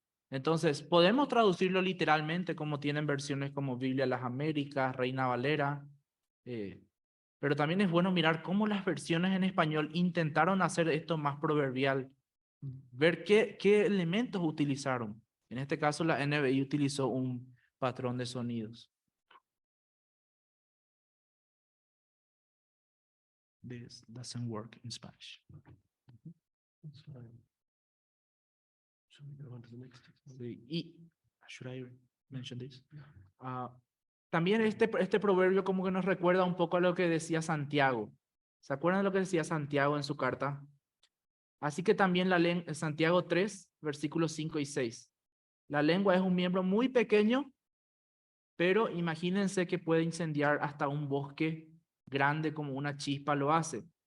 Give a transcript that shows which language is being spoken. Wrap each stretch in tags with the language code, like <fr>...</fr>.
<es>Entonces, podemos traducirlo literalmente como tienen versiones como Biblia de las Américas, Reina Valera, pero también es bueno mirar cómo las versiones en español intentaron hacer esto más proverbial, ver qué elementos utilizaron. En este caso, la NBI utilizó un patrón de sonidos.</es> <en>This doesn't work in Spanish. That's fine. Shall we go on to the next example?</en> <es>Sí, y,</es> <en>should I mention this?</en> <es>También este proverbio como que nos recuerda un poco a lo que decía Santiago. ¿Se acuerdan de lo que decía Santiago en su carta? Así que también en Santiago 3, versículos 5 y 6. La lengua es un miembro muy pequeño, pero imagínense que puede incendiar hasta un bosque grande como una chispa lo hace.</es>